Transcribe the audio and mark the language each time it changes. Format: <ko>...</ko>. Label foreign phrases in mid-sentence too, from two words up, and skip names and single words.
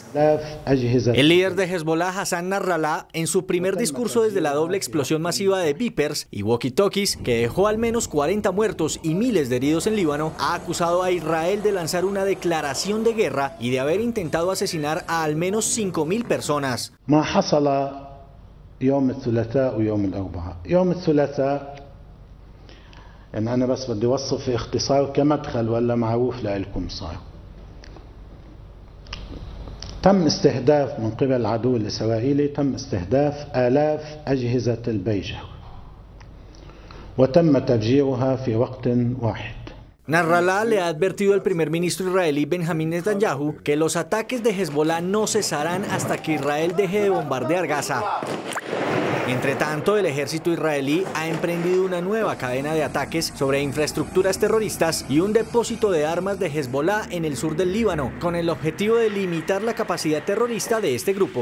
<es>El líder de Hezbollah, Hassan Nasrallah, en su primer discurso desde la doble explosión masiva de Vipers y walkie-talkies, que dejó al menos 40 muertos y miles de heridos en Líbano, ha acusado a Israel de lanzar una declaración de guerra y de haber intentado asesinar a al menos 5.000 personas.</es> <ar>يوم الثلاثاء ويوم الأربعاء. يوم الثلاثاء يعني أنا بس بدي أوصف اختصار كمدخل ولا معروف لكم صار. تم استهداف من قبل العدو الإسرائيلي آلاف أجهزة البيجر وتم تفجيرها في وقت واحد.</ar> <es>Nasrallah le ha advertido al primer ministro israelí Benjamín Netanyahu que los ataques de Hezbollah no cesarán hasta que Israel deje de bombardear Gaza. Entre tanto, el ejército israelí ha emprendido una nueva cadena de ataques sobre infraestructuras terroristas y un depósito de armas de Hezbollah en el sur del Líbano, con el objetivo de limitar la capacidad terrorista de este grupo.</es>